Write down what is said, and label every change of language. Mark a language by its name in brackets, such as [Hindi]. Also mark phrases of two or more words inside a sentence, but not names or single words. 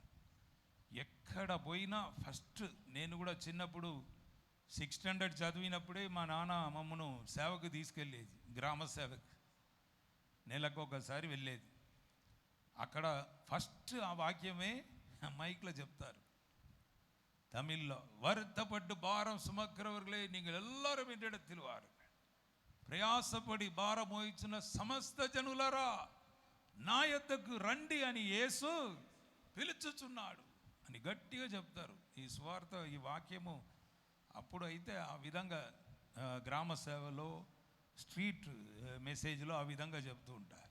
[Telugu] ఎక్కడ పోయినా ఫస్ట్, నేను కూడా చిన్నప్పుడు [English] 6th standard [Telugu] చదివినప్పుడే మా నాన్న మమ్మను సేవకు తీసుకెళ్ళేది, గ్రామ సేవకు నెలకు ఒకసారి వెళ్ళేది. అక్కడ ఫస్ట్ ఆ వాక్యమే మైక్లో చెప్తారు తమిళ్లో, [Tamil] வருத்தப்பட்டு பாரம் சுமக்கிறவர்களே நீங்கள் எல்லாரும் என்னிடத்தில் வாருங்கள், [Telugu] ప్రయాసపడి భారం మోయించిన సమస్త జనులారా నా యొద్దకు రండి అని యేసు పిలుచుచున్నాడు అని గట్టిగా చెప్తారు. ఈ స్వార్థ, ఈ వాక్యము అప్పుడు అయితే ఆ విధంగా గ్రామ సేవలో, [English] street message [Telugu] ఆ విధంగా చెప్తూ ఉంటారు.